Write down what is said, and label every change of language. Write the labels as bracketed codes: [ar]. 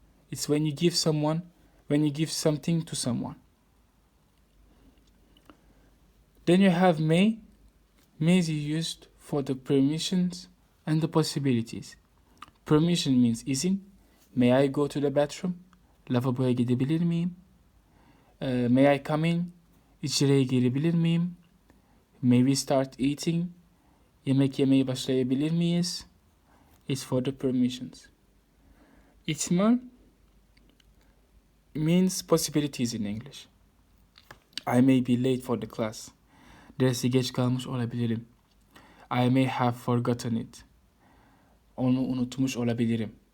[en] It's when you give something to someone. Then you have may. May is used for the permissions and the possibilities. Permission means izin. May I go to the bathroom? [tr] Lavaboya gidebilir miyim? [en] May I come in? [tr] İçeriye girebilir miyim? [en] May we start eating? [tr] Yemek yemeye başlayabilir miyiz? [en] It's for the permissions. İhtimal means possibilities in English. I may be late for the class. [tr] Derse geç kalmış olabilirim. [en] I may have forgotten it. [tr] Onu unutmuş olabilirim.